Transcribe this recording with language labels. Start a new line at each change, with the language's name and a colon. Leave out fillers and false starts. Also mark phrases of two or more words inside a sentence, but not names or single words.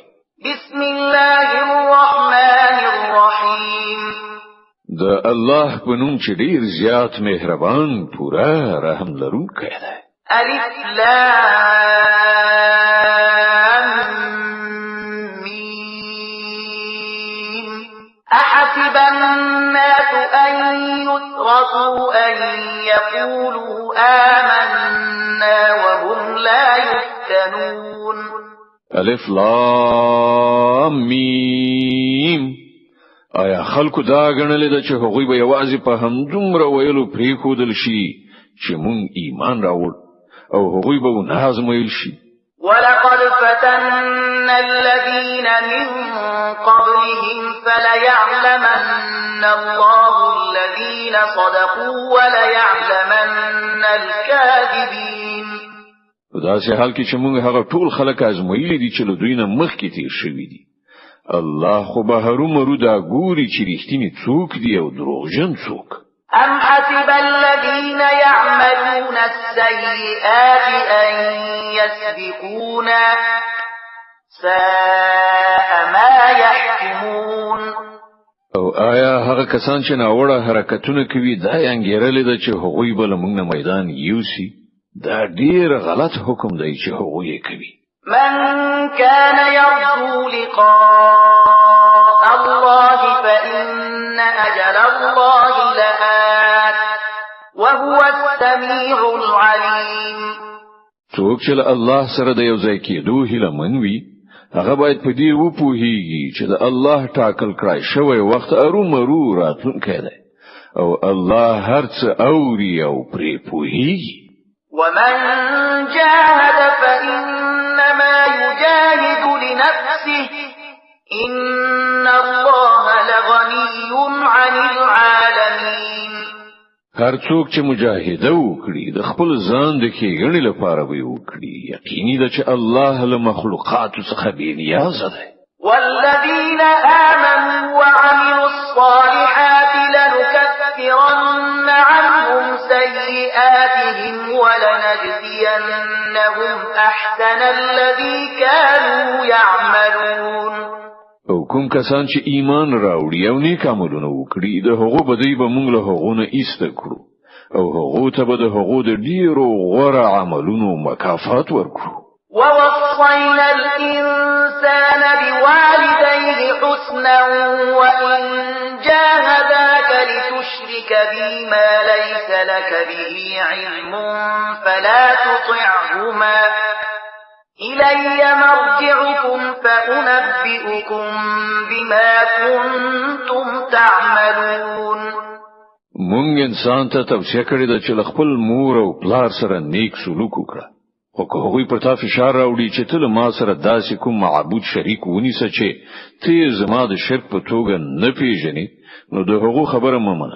Arabic: بسم الله الرحمن الرحیم.
Pashto: د الله په نوم چې ډیر زیات مهربان پورا رحم لرونکی دی.
Arabic: الف لام میم. احسب الناس ان يتركوا ان يقولوا آمنا وهم لا يفتنون. الف لام میم.
Pashto: آیا خلکو دا غنل د چې هغوی به یوازې په همدومره ویلو پریښودل شي چې مونږ ایمان راوړ او هغوی به نه ازمایل شي.
Arabic: ولقد فتنا الذين من قبلهم فليعلمن الله الذين صدقوا وليعلمن الكاذبين.
Pashto: په داسې حال کې چې موږ هغه ټول خلک ازمایلي دي چې له دوی نه مخکې تیر شوي دي. الله خو به هرومرو دا ګوري چې رښتینی څوک دی او دروغجن څوک.
Arabic: أم حسب الذين يعملون السيئات أن يسبقونا ساء ما يحكمون.
Pashto: او آیا هغه کسان چې ناوړه حرکتونه کوي دا انګیرل دي چې هغوی به موږ نه میدان یوسي؟ دا ډیر غلط حکم دی چې هغوی کوي.
Arabic: من كان يرجو لقاء الله فإن أجل الله لآت وهو السميع العليم.
Pashto: څوک چې الله سره د یو ځای کېدو هیله منوي هغه باید په دې وپوهیږي چې د الله ټاکل کړای شوی وخت ارومرو راتلونکی دی او الله هر څه اوري او پرې پوهیږي.
Arabic: ومن جاهد فإنما يجاهد لنفسه إن الله لغني عن العالمين.
Pashto: هر څوک چې مجاهده وکړي د خپل ځان د کېږنې لپاره وي وکړي یقیني ده چې الله له مخلوقاتو څخه بې نیازه دی.
Arabic: والذين آمنوا وعملوا الصالحات لنكفرن عنهم سيئاتهم ولنجزينهم أحسن الذي كانوا يعملون.
Pashto: او کوم کسان چې ایمان راوړي او نیک عملونه وکړي د هغو بدی به موږ له هغو نه ایسته کړو او هغو ته به د هغو د ډیرو غوره عملونو مکافات ورکړو.
Arabic: ووصينا الإنسان بوالديه حسنا وإن جاهداك لتشرك بي ما ليس لك به علم فلا تطعهما إلي مرجعكم فأنبئكم بما كنتم تعملون.
Pashto: مونږ انسان ته توصیه کړې ده چې خپل مور او پلار سره نیک سلوک وکړه. خو که هغوی پر تا فشار راوړي چې ته له ما سره داسې کوم معبود شریک ونیسه چې ته زما د شرک په توګه نه پیژنې نو د هغو خبره مه منه.